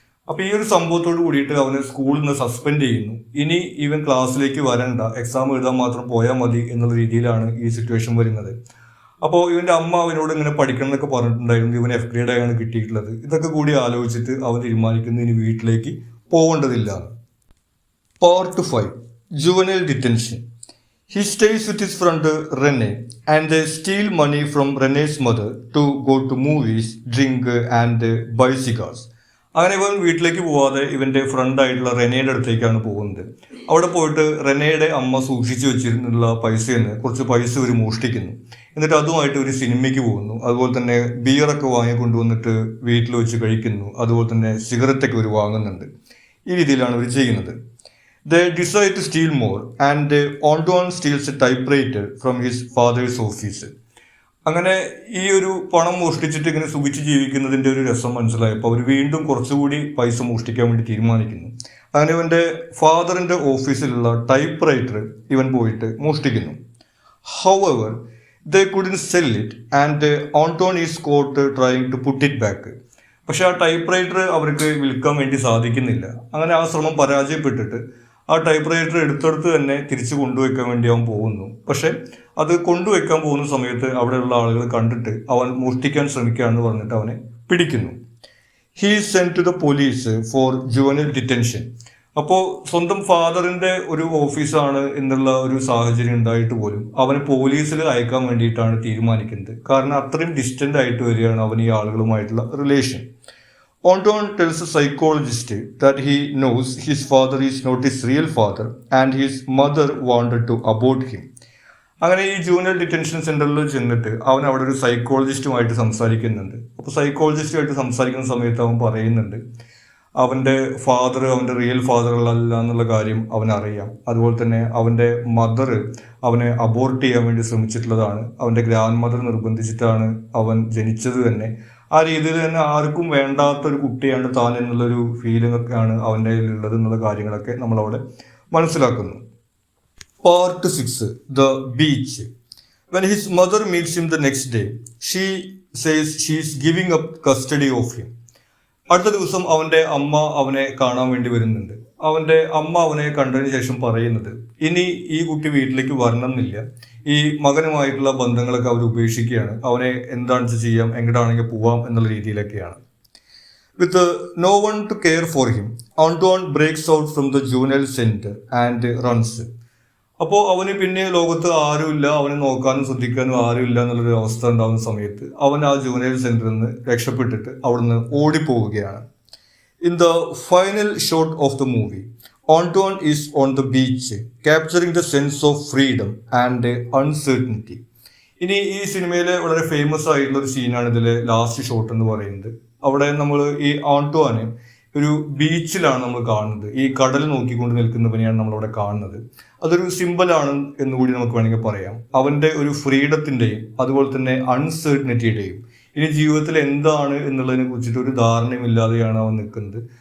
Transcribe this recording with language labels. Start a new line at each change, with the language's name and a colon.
Malayalam: അപ്പോൾ ഈ ഒരു സംഭവത്തോട് കൂടിയിട്ട് അവനെ സ്കൂളിൽ നിന്ന് സസ്പെൻഡ് ചെയ്യുന്നു. ഇനി ഇവൻ ക്ലാസ്സിലേക്ക് വരണ്ട, എക്സാം എഴുതാൻ മാത്രം പോയാൽ മതി എന്നുള്ള രീതിയിലാണ് ഈ സിറ്റുവേഷൻ വരുന്നത്. അപ്പോൾ ഇവൻ്റെ അമ്മ അവനോട് ഇങ്ങനെ പഠിക്കണം എന്നൊക്കെ പറഞ്ഞിട്ടുണ്ടായിരുന്നു. ഇവൻ എഫ് ഗ്രേഡായാണ് കിട്ടിയിട്ടുള്ളത്. ഇതൊക്കെ കൂടി ആലോചിച്ചിട്ട് അവൻ തീരുമാനിക്കുന്നു ഇനി വീട്ടിലേക്ക് പോകേണ്ടതില്ല.
English: Part 5. Juvenile detention. He stays with his friend Rene and they steal money from Rene's mother to go to movies, drink and buy cigars.
Malayalam: അങ്ങനെ ഇവൻ വീട്ടിലേക്ക് പോവാതെ ഇവൻ്റെ ഫ്രണ്ടായിട്ടുള്ള റെനയുടെ അടുത്തേക്കാണ് പോകുന്നത്. അവിടെ പോയിട്ട് റെനയുടെ അമ്മ സൂക്ഷിച്ചു വെച്ചിരുന്നുള്ള പൈസയിൽ നിന്ന് കുറച്ച് പൈസ ഇവർ മോഷ്ടിക്കുന്നു. എന്നിട്ട് അതുമായിട്ട് ഒരു സിനിമയ്ക്ക് പോകുന്നു. അതുപോലെ തന്നെ ബിയറൊക്കെ വാങ്ങി കൊണ്ടുവന്നിട്ട് വീട്ടിൽ വെച്ച് കഴിക്കുന്നു. അതുപോലെ തന്നെ സിഗരറ്റൊക്കെ ഇവർ വാങ്ങുന്നുണ്ട്. ഈ രീതിയിലാണ് ഇവർ ചെയ്യുന്നത്.
English: They decide to steal more and Antoine steals a typewriter from his father's office.
Malayalam: അങ്ങനെ ഈ ഒരു പണം മോഷ്ടിച്ചിട്ട് ഇങ്ങനെ സുഖിച്ച് ജീവിക്കുന്നതിൻ്റെ ഒരു രസം മനസ്സിലായപ്പോൾ അവർ വീണ്ടും കുറച്ചുകൂടി പൈസ മോഷ്ടിക്കാൻ വേണ്ടി തീരുമാനിക്കുന്നു. അങ്ങനെ ഇവൻ്റെ ഫാദറിൻ്റെ ഓഫീസിലുള്ള ടൈപ്പ് റൈറ്റർ ഇവൻ പോയിട്ട് മോഷ്ടിക്കുന്നു.
English: However, they couldn't sell it and Antoine is caught trying to put it back.
Malayalam: പക്ഷെ ആ ടൈപ്പ് റൈറ്റർ അവർക്ക് വിൽക്കാൻ വേണ്ടി സാധിക്കുന്നില്ല. അങ്ങനെ ആ ശ്രമം പരാജയപ്പെട്ടിട്ട് ആ ടൈപ്പ് റൈറ്റർ എടുത്തെടുത്ത് തന്നെ തിരിച്ചു കൊണ്ടുവയ്ക്കാൻ വേണ്ടി അവൻ പോകുന്നു. പക്ഷെ അത് കൊണ്ടുവയ്ക്കാൻ പോകുന്ന സമയത്ത് അവിടെയുള്ള ആളുകൾ കണ്ടിട്ട് അവൻ മോഷ്ടിക്കാൻ ശ്രമിക്കുകയാണെന്ന് പറഞ്ഞിട്ട് അവനെ പിടിക്കുന്നു.
English: He send to the police for juvenile detention.
Malayalam: അപ്പോൾ സ്വന്തം ഫാദറിൻ്റെ ഒരു ഓഫീസാണ് എന്നുള്ള ഒരു സാഹചര്യം ഉണ്ടായിട്ട് പോലും അവനെ പോലീസിൽ അയക്കാൻ വേണ്ടിയിട്ടാണ് തീരുമാനിക്കുന്നത്. കാരണം അത്രയും ഡിസ്റ്റൻ്റ് ആയിട്ട് വരികയാണ് അവൻ ഈ ആളുകളുമായിട്ടുള്ള relation.
English: Antoine tells a psychologist that he knows his father is not his real father and his mother wanted to abort him.
Malayalam: അങ്ങനെ ഈ ജൂനിയർ ഡിറ്റൻഷൻ സെൻ്ററിൽ ചെന്നിട്ട് അവൻ അവിടെ ഒരു സൈക്കോളജിസ്റ്റുമായിട്ട് സംസാരിക്കുന്നുണ്ട്. അപ്പോൾ സൈക്കോളജിസ്റ്റുമായിട്ട് സംസാരിക്കുന്ന സമയത്ത് അവൻ പറയുന്നുണ്ട് അവൻ്റെ ഫാദർ അവൻ്റെ റിയൽ ഫാദർ അല്ല എന്നുള്ള കാര്യം അവനറിയാം. അതുപോലെ തന്നെ അവൻ്റെ മദർ അവനെ അബോർട്ട് ചെയ്യാൻ വേണ്ടി ശ്രമിച്ചിട്ടുള്ളതാണ്. അവൻ്റെ ഗ്രാൻഡ് മദർ നിർബന്ധിച്ചിട്ടാണ് അവൻ ജനിച്ചത് തന്നെ. ആ രീതിയിൽ തന്നെ ആർക്കും വേണ്ടാത്തൊരു കുട്ടിയാണ് താൻ എന്നുള്ളൊരു ഫീലിംഗ് ഒക്കെയാണ് അവൻ്റെ ഉള്ളത് എന്നുള്ള കാര്യങ്ങളൊക്കെ നമ്മളവിടെ മനസ്സിലാക്കുന്നു.
English: Part 6. The beach. When his mother meets him the next day, she says she is giving up custody of him.
Malayalam: അടുത്ത ദിവസം അവൻ്റെ അമ്മ അവനെ കാണാൻ വേണ്ടി വരുന്നുണ്ട്. അവൻ്റെ അമ്മ അവനെ കണ്ടതിന് ശേഷം പറയുന്നത് ഇനി ഈ കുട്ടി വീട്ടിലേക്ക് വരണമെന്നില്ല, ഈ മകനുമായിട്ടുള്ള ബന്ധങ്ങളൊക്കെ അവർ ഉപേക്ഷിക്കുകയാണ്, അവനെ എന്താണെന്ന് ചെയ്യാം, എങ്ങോട്ടാണെങ്കിൽ പോവാം എന്നുള്ള രീതിയിലൊക്കെയാണ്.
English: With no one to care for him, Antoine breaks out from the juvenile center and runs.
Malayalam: അപ്പോൾ അവന് പിന്നെ ലോകത്ത് ആരുമില്ല, അവനെ നോക്കാനും ശ്രദ്ധിക്കാനും ആരുമില്ല എന്നുള്ളൊരു അവസ്ഥ ഉണ്ടാകുന്ന സമയത്ത് അവൻ ആ ജുവനൈൽ സെന്ററിൽ നിന്ന് രക്ഷപ്പെട്ടിട്ട് അവിടുന്ന് ഓടിപ്പോവുകയാണ്.
English: In the final shot of the movie, Antoine is on the beach, capturing the sense of freedom and uncertainty.
Malayalam: ഇനി ഈ സിനിമയിലെ വളരെ ഫേമസ് ആയിട്ടുള്ള ഒരു സീനാണ് ഇതിലെ ലാസ്റ്റ് ഷോട്ട് എന്ന് പറയുന്നത്. അവിടെ നമ്മൾ ഈ ആന്റോനെ ഒരു ബീച്ചിലാണ് നമ്മൾ കാണുന്നത്. ഈ കടൽ നോക്കിക്കൊണ്ട് നിൽക്കുന്നവനെയാണ് നമ്മളവിടെ കാണുന്നത്. അതൊരു സിമ്പിളാണ് എന്നുകൂടി നമുക്ക് വേണമെങ്കിൽ പറയാം. അവൻ്റെ ഒരു ഫ്രീഡത്തിൻ്റെയും അതുപോലെ തന്നെ അൺസർട്ടനിറ്റിയുടെയും ഇനി ജീവിതത്തിൽ എന്താണ് എന്നുള്ളതിനെ കുറിച്ചിട്ട് ഒരു ധാരണയുമില്ലാതെയാണ് അവൻ നിൽക്കുന്നത്.